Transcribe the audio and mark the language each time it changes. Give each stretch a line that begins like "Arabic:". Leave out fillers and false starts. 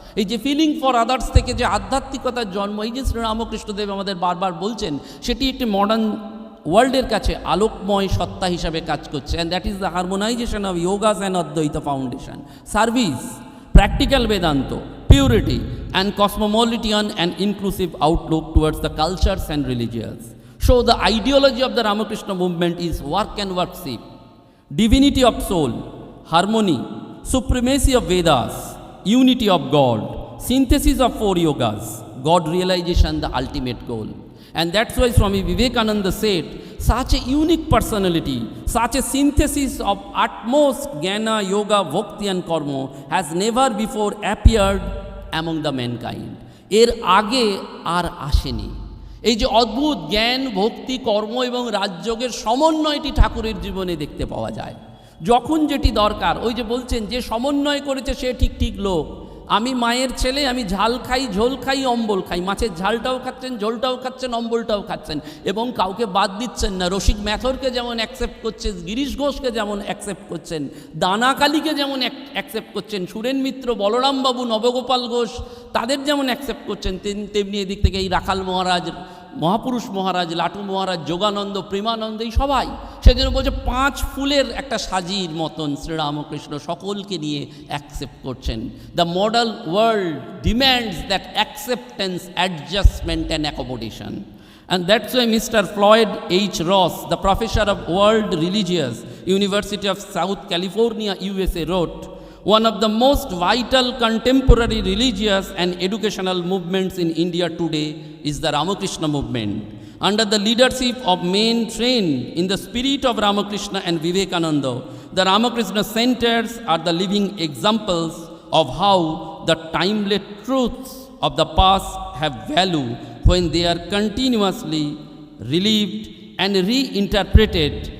Bangla: এই যে
English: feeling for others
Bangla: থেকে যে আধ্যাত্মিকতার জন্ম, এই যে শ্রী রামকৃষ্ণদেব আমাদের বারবার বলছেন, সেটি একটি মডার্ন ওয়ার্ল্ডের কাছে আলোকময় সত্তা হিসাবে কাজ করছে।
English: And that is the হারমোনাইজেশন of যোগাস and অদ্বৈত foundation, service, practical Vedanta, purity and cosmopolitan and inclusive outlook towards the cultures and religions. So the ideology of the Ramakrishna movement is work and worship, divinity of soul, harmony, supremacy of Vedas, unity of God, synthesis of four yogas, God realization the ultimate goal. And that's why Swami Vivekananda said, such a unique personality, such a synthesis of utmost jnana, yoga, bhakti and karma has never before appeared among the mankind.
Bangla: এর আগে আর আসেনি। এই যে অদ্ভুত জ্ঞান, ভক্তি, কর্ম এবং রাজযোগের সমন্বয়টি ঠাকুরের জীবনে দেখতে পাওয়া যায়। যখন যেটি দরকার, ওই যে বলছেন যে সমন্বয় করেছে সে ঠিক ঠিক লোক। আমি মায়ের ছেলে, আমি ঝাল খাই, ঝোল খাই, অম্বল খাই। মাছের ঝালটাও খাচ্ছেন, ঝোলটাও খাচ্ছেন, অম্বলটাও খাচ্ছেন এবং কাউকে বাদ দিচ্ছেন না। রসিক ম্যাথরকে যেমন অ্যাকসেপ্ট করছেন, গিরিশ ঘোষকে যেমন অ্যাকসেপ্ট করছেন, দানাকালীকে যেমন অ্যাকসেপ্ট করছেন, সুরেন মিত্র, বলরামবাবু, নবগোপাল ঘোষ তাদের যেমন অ্যাকসেপ্ট করছেন, তেমনি এদিক থেকে এই রাখাল মহারাজ, মহাপুরুষ মহারাজ, লাটু মহারাজ, যোগানন্দ, প্রেমানন্দ, এই সবাই সেজন্য বলছে 5 ফুলের একটা সাজির মতন শ্রীরামকৃষ্ণ সকলকে নিয়ে অ্যাকসেপ্ট করছেন।
English: The modern world demands that acceptance, adjustment and accommodation. And that's why Mr. Floyd H. Ross, the professor of world religions, University of South California, USA, wrote, one of the most vital contemporary religious and educational movements in India today is the Ramakrishna movement. Under the leadership of men trained in the spirit of Ramakrishna and Vivekananda, the Ramakrishna centers are the living examples of how the timeless truths of the past have value when they are continuously relived and reinterpreted.